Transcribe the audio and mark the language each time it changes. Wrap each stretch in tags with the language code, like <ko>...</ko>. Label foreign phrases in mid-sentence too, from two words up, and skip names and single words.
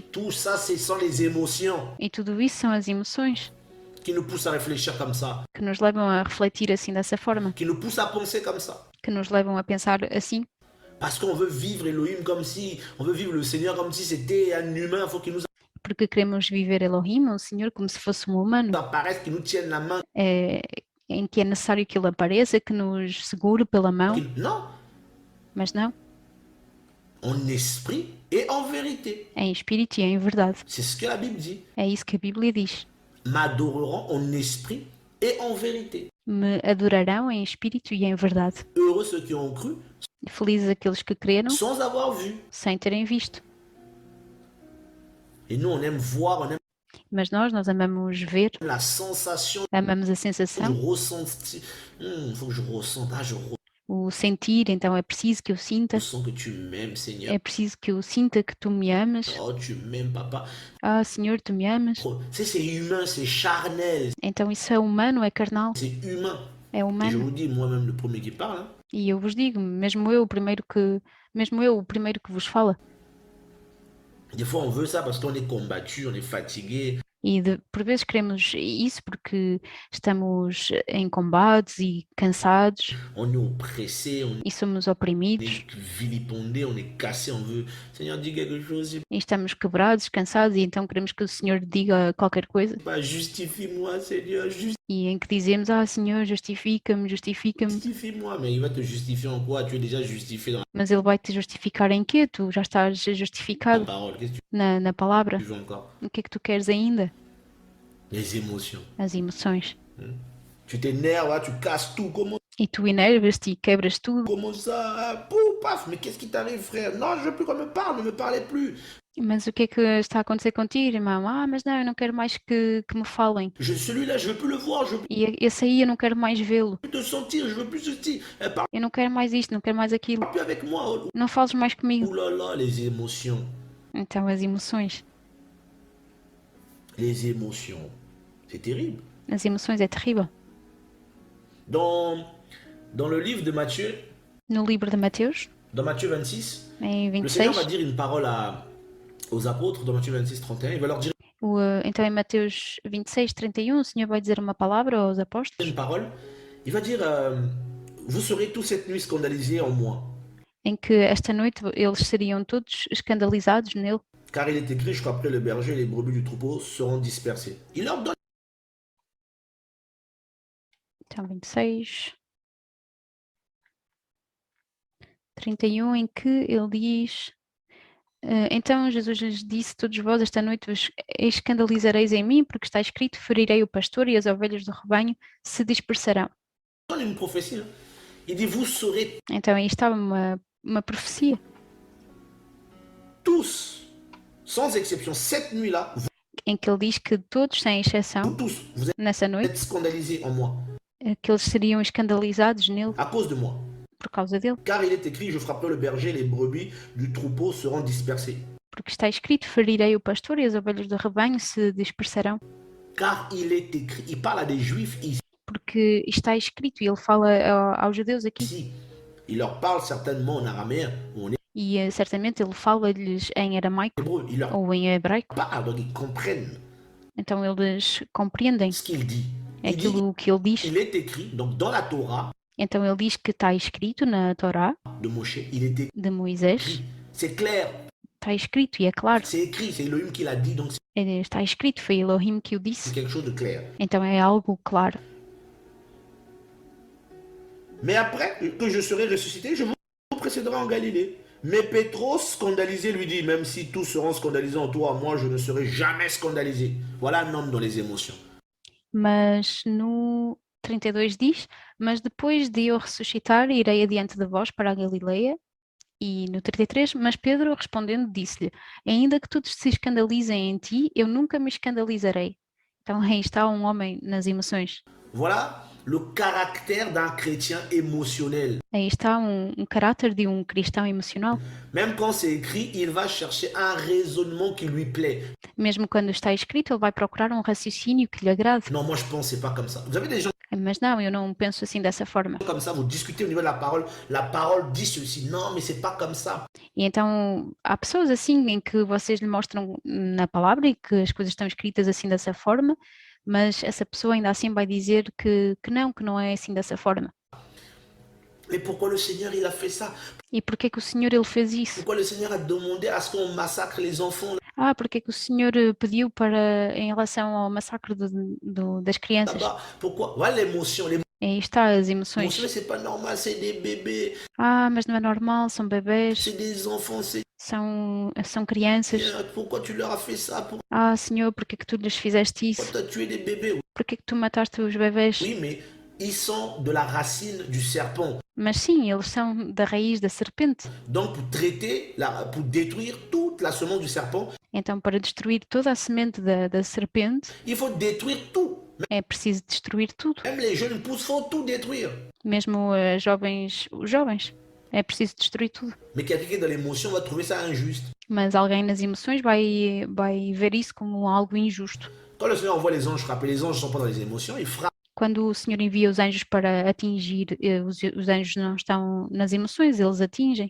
<fr>Tout ça, ce sont les émotions</fr> <pt>E tudo isso são as emoções</pt> <fr>qui nous poussent à réfléchir comme ça,</fr> <pt>que nos levam a refletir assim dessa forma,</pt> <fr>qui nous poussent à penser comme ça.</fr> <pt>que nos levam a pensar assim,</pt> <fr>Parce qu'on veut vivre Elohim comme si, on veut vivre le Seigneur comme si c'était un humain, il faut qu'il nous</fr> <pt>porque queremos viver Elohim, o Senhor, como se fosse um humano,</pt> <fr>apparaisse, qu'il nous tienne la main.</fr> <pt>em que é necessário que Ele apareça, que nos segure pela mão,</pt> <fr>Non,</fr> <pt>mas não,</pt> <fr>en esprit et en vérité.</fr> <pt>é em espírito e é em verdade.</pt> <fr>C'est ce que la Bible dit.</fr> <pt>É isso que a Bíblia diz.</pt> <fr>M'adoreront en esprit et en vérité.</fr> <pt>Me adorarão em espírito e em verdade.</pt> <fr>Heureux ceux qui ont cru</fr> <pt>Felizes aqueles que creram</pt> <fr>sans avoir vu.</fr> <pt>sem terem visto.</pt> <fr>Et nous, on aime voir, on aime</fr> <pt>Mas nós amamos ver,</pt> <fr>la sensation</fr> <pt>amamos a</pt> <fr>du</fr> <pt>sensação,</pt> <fr>ressenti. Faut que je ressente. Ah, je</fr> <pt>o sentir, então é preciso que eu sinta,</pt> <fr>ressens que tu m'aimes, Seigneur.</fr> <pt>é preciso que eu sinta que tu me amas.</pt> <fr>Oh, tu m'aimes, papa.</fr> <pt>Ah, Senhor, tu me amas.</pt> <fr>C'est humain, c'est charnel.</fr> <pt>Então isso é humano, é carnal,</pt> <fr>C'est humain.</fr> <pt>é</pt> <fr>Et je</fr> <pt>humano.</pt> <fr>vous dis, moi-même, le premier qui parle, hein,</fr> <pt>E eu vos digo, mesmo eu, o primeiro que vos fala.</pt> <fr>des fois, on veut ça parce qu'on est combattu, on est fatigué.</fr> <pt>E por vezes queremos isso porque estamos em combates e cansados</pt> <fr>On est oppressé, on</fr> <pt>e somos oprimidos</pt> <fr>est vilipendé, on est cassé, on veut. Seigneur, dis quelque chose.</fr> <pt>e estamos quebrados, cansados e então queremos que o Senhor diga qualquer coisa</pt> <fr>Bah, justifie-moi, Seigneur,</fr> <pt>e em que dizemos, ah, Senhor, justifica-me, justifica-me,</pt> <fr>justifie-moi. Mais il va te justifier en quoi? Tu es déjà justifié dans</fr> <pt>mas Ele vai te justificar em quê? Tu já estás</pt> <fr>la</fr> <pt>justificado</pt> <fr>parole. Qu'est-ce que</fr> <pt>na palavra.</pt> <fr>tu veux encore?</fr> <pt>O que é que tu queres ainda?</pt> <fr>Les émotions.</fr> <pt>As emoções.</pt> <fr>Tu t'énerves, là, tu casses tout.</fr> <pt>E tu enervas-te e quebras tudo.</pt> <fr>Comment ça? Ah, pouf, paf, mais qu'est-ce qui t'arrive, frère? Non, je veux plus qu'on me parle, ne me parlez plus.</fr> <pt>Mas o que é que está a acontecer contigo, irmão? Ah, mas não, eu não quero mais que me falem.</pt> <fr>Celui-là, je veux plus le voir, je veux</fr> <pt>E esse aí eu não quero mais vê-lo.</pt> <fr>plus te sentir, je veux plus ceci. Parle</fr> <pt>Eu não quero mais isto, não quero mais aquilo.</pt> <fr>plus avec moi.</fr> <pt>Não fales mais comigo.</pt> <fr>Ouh là là, les émotions.</fr> <pt>Então as emoções.</pt> <fr>Les émotions. C'est terrible.</fr> <pt>As emoções é terrível.</pt> <fr>Dans le livre de Matthieu,</fr> <pt>No livro de Mateus,</pt> <fr>dans Matthieu 26,</fr> <pt>em</pt> <fr>le Seigneur</fr> <pt>26,</pt> <fr>va dire une parole aux apôtres, dans Matthieu 26, 31. Il va leur dire</fr> <pt>então em Mateus 26, 31, o Senhor vai dizer uma palavra aos apóstolos</pt> <fr>une parole. Il va dire vous serez tous cette nuit scandalisés en moi.</fr> <pt>em que esta noite eles seriam todos escandalizados nele,</pt> <fr>Car il est écrit, je frapperai le berger et les brebis du troupeau seront dispersées. Il leur donne</fr> <pt>então 26, 31, em que ele diz: então Jesus lhes disse: todos vós esta noite vos escandalizareis em mim, porque está escrito: ferirei o pastor e as ovelhas do rebanho se dispersarão.</pt> <fr>une prophétie. Hein. Il dit, vous serez</fr> <pt>Então aí estava uma profecia,</pt> <fr>tous, sans exception, cette nuit-là,</fr> <pt>em que ele diz que todos, sem exceção,</pt> <fr>vous tous, vous</fr> <pt>nessa noite,</pt> <fr>êtes scandalisés en moi,</fr> <pt>que eles seriam escandalizados nele</pt> <fr>à cause de moi.</fr> <pt>por causa dele,</pt> <fr>Car il est écrit, je frapperai le berger, les brebis du troupeau seront dispersées.</fr> <pt>porque está escrito: ferirei o pastor e as ovelhas do rebanho se dispersarão.</pt> <fr>Car il est écrit, il parle à des juifs ici.</fr> <pt>Porque porque está escrito, e ele fala aos judeus aqui.</pt> <fr>ici. Il leur parle certainement en araméen ou en</fr> <pt>E certamente ele fala-lhes em aramaico</pt> <fr>hébreu. Il leur</fr> <pt>ou em hebraico,</pt> <fr>parle, donc ils comprennent</fr> <pt>então eles compreendem</pt> <fr>ce qu'il dit. Il dit,</fr> <pt>aquilo que ele diz.</pt> <fr>il est écrit, donc dans la Torah</fr> <pt>Então ele diz que está escrito na Torá</pt> <fr>de Moshe, il est</fr> <pt>de Moisés,</pt> <fr>écrit. C'est clair,</fr> <pt>está escrito e é claro.</pt> <fr>c'est écrit, c'est Elohim qui l'a dit, donc</fr> <pt>Está escrito, foi Elohim que o</pt> <fr>c'est</fr> <pt>disse,</pt> <fr>quelque chose de clair.</fr> <pt>então é algo claro.</pt> <fr>Mais après que je serai ressuscité, je vous précéderai en Galilée. Mais Pétros, scandalisé, lui dit, même si tous seront scandalisés en toi, moi je ne serai jamais scandalisé. Voilà un homme dans les émotions.</fr> <pt>Mas no 32 diz, mas depois de eu ressuscitar, irei adiante de vós para a Galileia. E no 33, mas Pedro respondendo disse-lhe, ainda que todos se escandalizem em ti, eu nunca me escandalizarei. Então aí está um homem nas emoções.</pt> <fr>Voilà le caractère d'un chrétien émotionnel.</fr> <pt>Aí está caráter de um cristão emocional.</pt> <fr>Même quand c'est écrit, il va chercher un raisonnement qui lui plaît.</fr> <pt>Mesmo quando está escrito, ele vai procurar um raciocínio que lhe agrade.</pt> <fr>Non, moi je pense c'est pas comme ça. Vous avez des gens</fr> <pt>Mas não, eu não penso assim dessa forma.</pt> <fr>comme ça, vous discutez au niveau de la parole dit ceci. Non, mais c'est pas comme ça.</fr> <pt>E então há pessoas assim em que vocês lhe mostram na palavra e que as coisas estão escritas assim dessa forma, mas essa pessoa ainda assim vai dizer que não é assim dessa forma.</pt> <fr>Mais pourquoi le Seigneur il a fait ça?</fr> <pt>E porquê que o Senhor ele fez isso?</pt> <fr>Pourquoi le Seigneur a demandé à ce qu'on massacre les enfants</fr> <pt>Ah, porquê que o Senhor pediu para em relação ao massacre das crianças?</pt> <fr>là-bas? Pourquoi? Voilà l'émotion.</fr> <pt>Aí está as</pt> <fr>L'émotion,</fr> <pt>emoções.</pt> <fr>c'est pas normal, c'est des bébés,</fr> <pt>Ah, mas não é normal, são bebés,</pt> <fr>c'est des enfants, c'est</fr> <pt>são crianças.</pt> <fr>bien. Pourquoi tu leur as fait ça? Pourquoi</fr> <pt>Ah, Senhor, porquê que tu lhes fizeste isso?</pt> <fr>tu as tué des bébés?</fr> <pt>Porquê que tu mataste os bebés?</pt> <fr>Oui, mais ils sont de la racine du serpent.</fr> <pt>Mas sim, eles são da raiz da serpente.</pt> <fr>Donc, pour détruire toute la semence du serpent,</fr> <pt>Então, para destruir toda a semente da serpente,</pt> <fr>il faut détruire tout.</fr> <pt>é preciso destruir tudo.</pt> <fr>Même les jeunes pousses font tout détruire.</fr> <pt>Mesmo os jovens, é preciso destruir tudo.</pt> <fr>Mais quelqu'un dans l'émotion va trouver ça injuste.</fr> <pt>Mas alguém nas emoções vai ver isso como algo injusto.</pt> <fr>Quand le Seigneur envoie les anges frapper, les anges ne sont pas dans les émotions, ils frappent</fr> <pt>Quando o Senhor envia os anjos para atingir, os anjos não estão nas emoções, eles atingem</pt>